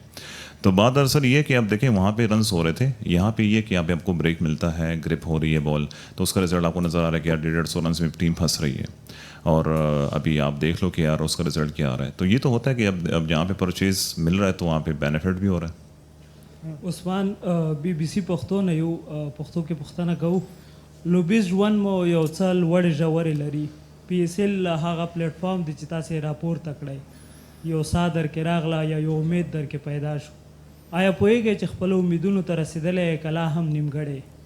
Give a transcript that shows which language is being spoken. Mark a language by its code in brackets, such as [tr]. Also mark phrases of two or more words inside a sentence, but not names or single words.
[ur] تو بات دراصل یہ کہ آپ دیکھیں وہاں پہ رنز ہو رہے تھے، یہاں پہ یہ کہ آپ آپ کو بریک ملتا ہے، گرپ ہو رہی ہے بال، تو اس کا رزلٹ آپ کو نظر آ رہا ہے کہ یار 150 رن میں ٹیم پھنس رہی ہے. اور ابھی آپ دیکھ لو کہ یار اس کا رزلٹ کیا آ رہا ہے. تو یہ تو ہوتا ہے کہ اب جہاں پہ پرچیز مل رہا ہے تو وہاں پہ بینیفٹ بھی ہو رہا ہے. [ps] عثمان BBC پښتو نه یو پښتو کې پښتنه کوو لوبیز ژوند مو یو څه لوړې ژورې لري. PSL هغه پلیټفارم دی چې تاسې راپورته کړی، یو ساه درکې راغله یا یو امید درکې پیدا شو، آیا پوهیږئ چې خپلو امیدونو ته رسېدلی کلا هم نیمګړی؟